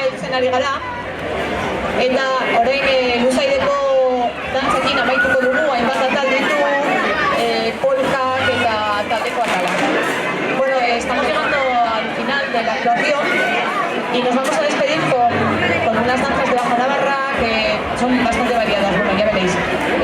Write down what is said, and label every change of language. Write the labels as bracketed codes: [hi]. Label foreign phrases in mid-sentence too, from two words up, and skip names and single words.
[eu] eskaintzen ari gara. Eta orain Luzaideko dantzekin amaituko dugu, hainbat atal ditu, polkak eta taldeko atalak. [es] Bueno, estamos llegando al final de la actuación y nos vamos a despedir con unas danzas de Bajo Navarra que son bastante variadas, bueno, ya veréis.